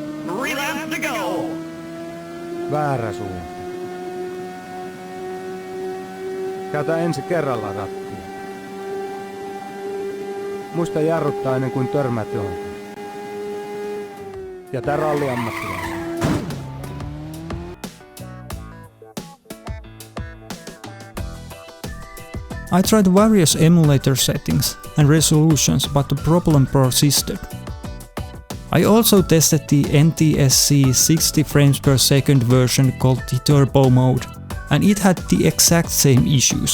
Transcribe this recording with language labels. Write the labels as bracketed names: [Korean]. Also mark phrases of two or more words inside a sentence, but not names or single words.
[Finnish] Väärä suunta. Käytä ensi kerralla rattia. Muista jarruttaa ennen kuin törmät johonkin. Jätä ralliammattilaisen. [English] I tried various emulator settings and resolutions, but the problem persisted. I also tested the NTSC 60 frames per second version called the Turbo mode, and it had the exact same issues.